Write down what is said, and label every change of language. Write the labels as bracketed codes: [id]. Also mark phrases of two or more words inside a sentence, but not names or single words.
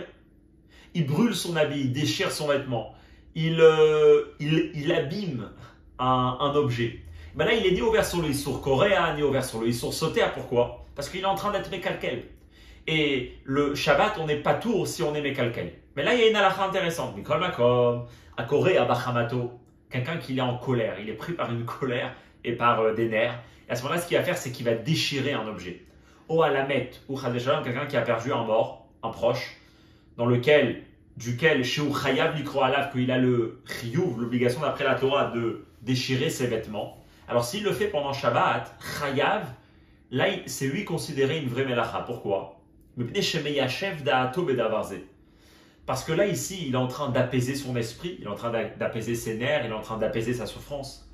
[fr] Il brûle son habit, il déchire son vêtement, il abîme un objet. Ben là, il est ni ouvert sur le [he] איסור קורע, [fr] ni ouvert sur le [he] איסור סותר. [fr] Pourquoi? Parce qu'il est en train d'être mékalkel. Et le Shabbat, on n'est pas tour si on est mékalkel. Mais là, il y a une halakha intéressante. [he] מכל מקום הקורע בחמתו, [fr] quelqu'un qui est en colère, il est pris par une colère et par des nerfs. Et à ce moment-là, ce qu'il va faire, c'est qu'il va déchirer un objet. [he] או על מת, [fr] ou chadeshalom, quelqu'un qui a perdu un mort, un proche, duquel, chez [he] חייב לקרוע עליו, [fr] qu'il a le chiyuv, l'obligation d'après la Torah de déchirer ses vêtements. Alors s'il le fait pendant Shabbat, Chayav, là, c'est lui considéré une vraie melacha. Pourquoi? Parce que là, ici, il est en train d'apaiser son esprit, il est en train d'apaiser ses nerfs, il est en train d'apaiser sa souffrance.